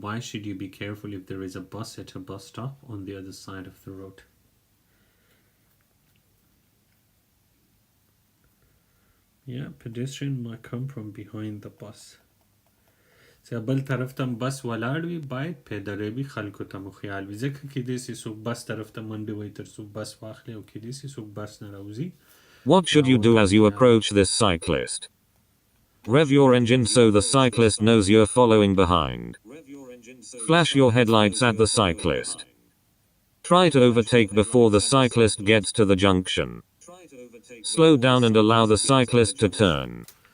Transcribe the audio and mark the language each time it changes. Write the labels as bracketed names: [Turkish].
[English] Why should you be careful if there is a bus at a bus stop on the other side of the road? Yeah, pedestrian might come from behind the bus. [Pashto] چې بل طرف ته بس ولاړ وي باید پیدلۍ وي خلکو ته مو خیال وي ځکه کیدای شي څوک بس طرف ته منډې وهي تر څو بس واخلي او کیدای شي څوک بس نه راوځي. [English] What should you do as you approach this cyclist? Rev your engine so the cyclist knows you're following behind. Flash your headlights at the cyclist. Try to overtake before the cyclist gets to the junction. Slow down and allow the cyclist to turn.